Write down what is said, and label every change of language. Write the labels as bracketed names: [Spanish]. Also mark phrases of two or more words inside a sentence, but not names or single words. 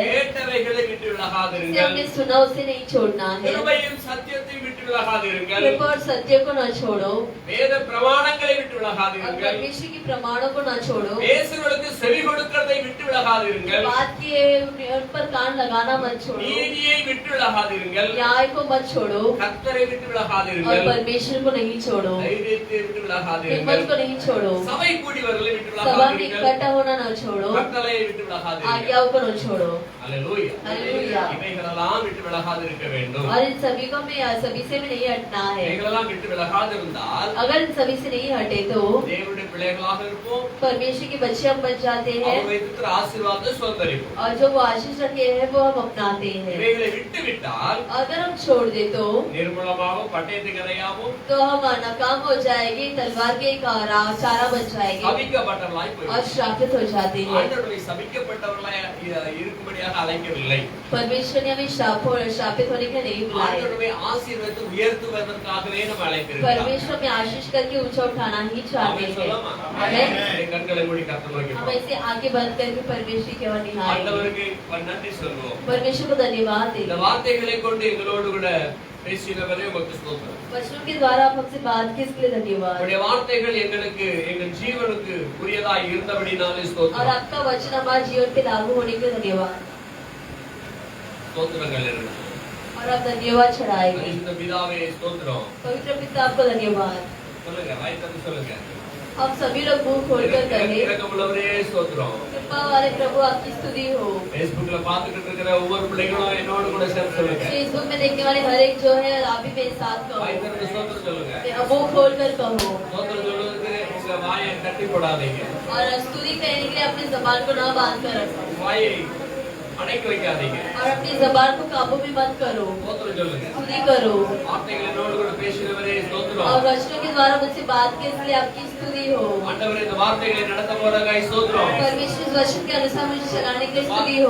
[Tamil] கேட்டவைகளை விட்டு [Hindi] जिसे [Tamil] விலகாதிருங்கள்। [Hindi] हमने सुना उसे नहीं छोड़ना है। [Tamil] கிருபையும் சத்தியத்தையும் விட்டு விலகாதிருங்கள்। [Hindi] कृपा और सत्य को न छोड़ो। [Tamil] வேத பிரமாணங்களை விட்டு [Hindi] और [Tamil] விலகாதிருங்கள்। [Hindi] परमेश्वर की प्रमाणों को न छोड़ो। [Tamil] பேசுவதற்கு செவி கொடுக்கிறதை விட்டு விலகாதிருங்கள்। [Hindi] बात की उन पर कान लगाना मत छोड़ो। [Tamil] நீதியை விட்டு விலகாதிருங்கள்। [Hindi] न्याय को मत छोड़ो। [Tamil] கர்த்தரை விட்டு [Hindi] और [Tamil] விலகாதிருங்கள்। [Hindi] परमेश्वर को नहीं छोड़ो। [Tamil] தைரியத்தை விட்டு விலகாதிருங்கள்। [Hindi] हिम्मत को नहीं छोड़ो। [Tamil] சபை கூடியவர்களை விட்டு [Hindi] सभा में [Tamil] விலகாதிருங்கள்। [Hindi] इकट्ठा होना न छोड़ो। [Tamil] கட்டளையை விட்டு விலகாதிருங்கள்। [Hindi] आज्ञाओं को न छोड़ो। [Tamil] அல்லேலூயா। [Hindi] हालेलुया। [Tamil] இவைகளெல்லாம் விட்டு விலகாதிருக்க வேண்டும்। [Hindi] और इन सभी को में सभी से भी नहीं हटना है। [Tamil] இவைகளெல்லாம் விட்டு விலகாதிருந்தால் [Hindi] अगर इन सभी से नहीं हटे तो [Tamil] தேவனுடைய பிள்ளைகளாக இருப்போம்। [Hindi] परमेश्वर के बच्चे हम बन जाते हैं। [Tamil] அவர் வைத்திருக்கிற ஆசீர்வாதத்தை சுதந்தரிப்போம்। [Hindi] और जो वो आशीष रखे हैं वो हम अपनाते हैं। [Tamil] இவைகளை விட்டு விட்டால் [Hindi] अगर हम छोड़ दे तो [Tamil] நிர்மூலமாகவும் பட்டயத்துக்கு இரையாகவும் [Hindi] हम नाकाम हो जाएंगे, तलवार के चारा बन जाएंगे [Tamil] சபிக்கப்பட்டவர்களாய் [Hindi] और [Tamil] போய்விடும்। [Hindi] श्रापित हो जाते हैं। [Tamil] ஆண்டவரை சபிக்கப்பட்டவர்களாய் இருக்கும்படியாக அழைக்கவில்லை। [Hindi] परमेश्वर ने हमें श्रापित होने के नहीं बुलाए। [Tamil] ஆண்டவரை ஆசீர்வதித்து உயர்த்துவதற்காகவே நம்ம அழைத்திருக்கிறார்। [Hindi] परमेश्वर में आशीष करके ऊंचा उठाना ही चाहते [Tamil] ஆமென் [Hindi] हैं। [Tamil] சொல்லாமா? [Hindi] आमेन। [Tamil] கண்களை மூடி கர்த்தரை நோக்கி [Hindi] हम [Tamil] பார்ப்போம்। [Hindi] ऐसे आगे बंद करके परमेश्वर की ओर निहारेंगे। [Tamil] ஆண்டவருக்கு நன்றி சொல்வோம்। [Hindi] परमेश्वर को धन्यवाद [Tamil] இந்த [Hindi] देंगे। [Tamil] வார்த்தைகளை கொண்டு எங்களோடு கூட பேசினவரே உமக்கு ஸ்தோத்திரம்। [Hindi] वचनों के द्वारा आप हमसे बात की, इसके लिए धन्यवाद। [Tamil] உம்முடைய வார்த்தைகள் எங்களுக்கு எங்கள் ஜீவனுக்கு உரியதாய் இருந்தபடினாலே [Hindi] और [Tamil] ஸ்தோத்திரம்। [Hindi] आपका वचन हमारे जीवन पे लागू होने के लिए धन्यवाद। [Tamil] ஸ்தோத்திரங்கள் இருக்கு। [Hindi] और आप धन्यवाद चढ़ाएंगे। [Tamil] பரிசுத்த பிதாவே ஸ்தோத்திரம்। [Hindi] पवित्र पिता आपको धन्यवाद। [Tamil] சொல்லுங்க வாய் திறந்து சொல்லுங்க। [Hindi] हम सभी लोग मुंह खोलकर कहें, [Tamil] இரக்கமுள்ளவரே ஸ்தோத்திரம்। [Hindi] कृपा वाले प्रभु आपकी स्तुति हो। [Tamil] Facebookல பார்த்துட்டு இருக்கிற ஒவ்வொரு பிள்ளைகளும் என்னோட கூட சேர்ந்து சொல்லுங்க। [Hindi] फेसबुक में देखने वाले हर एक जो है आप भी मेरे साथ [Tamil] வாய் [Hindi] कहो। [Tamil] திறந்து ஸ்தோத்திரம் சொல்லுங்க। [Hindi] मुंह खोलकर कहो। [Tamil] ஸ்தோத்திரம் சொல்றதுக்கு உங்க வாயை கட்டி போடாதீங்க। [Hindi] और स्तुति कहने के लिए अपनी जबान को न बांध कर रखो। [Tamil] வாயை அடக்கி வைக்காதீங்க। [Hindi] और अपनी जबान को काबू में मत करो। [Tamil] ஸ்தோத்திரம் சொல்லுங்க। [Hindi] स्तुति करो। [Tamil] வார்த்தைகள் என்னோடு கூட பேசினவரே [Hindi] और [Tamil] ஸ்தோத்திரம்। [Hindi] वचनों के द्वारा मुझसे बात की, इसलिए आपकी स्तुति हो। [Tamil] ஆண்டவரே இந்த வார்த்தைகளை நடத்த போறதாய் ஸ்தோத்திரம்। [Hindi] परमेश्वर इस वचन के अनुसार मुझे चलाने के लिए स्तुति हो।